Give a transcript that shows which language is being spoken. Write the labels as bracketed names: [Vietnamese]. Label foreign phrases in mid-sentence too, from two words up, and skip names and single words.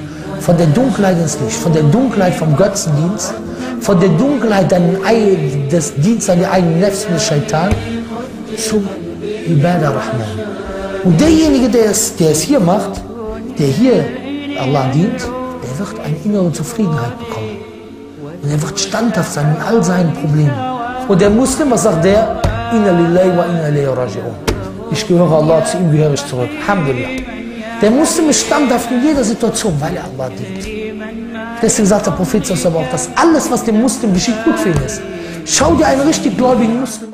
[German] Von der Dunkelheit ins Licht, von der Dunkelheit vom Götzendienst, von der Dunkelheit des Dienstes an die eigenen Nefs und des Shaitan zum [Arabic] عبادة الرحمن. [German] Und derjenige, der es hier macht, der hier Allah dient, der wird eine innere Zufriedenheit bekommen. Und er wird standhaft sein in all seinen Problemen. Und der Muslim, was sagt der? [Arabic] إنا لله وإنا إليه راجعون. [German] Ich gehöre Allah, zu ihm gehöre ich zurück. [Arabic] Alhamdulillah. [German] Der Muslim ist standhaft in jeder Situation, weil er Allah dient. Deswegen sagt der Prophet aber auch, dass alles, was dem Muslim geschieht, gut für ihn ist. Schau dir einen richtig gläubigen Muslim an.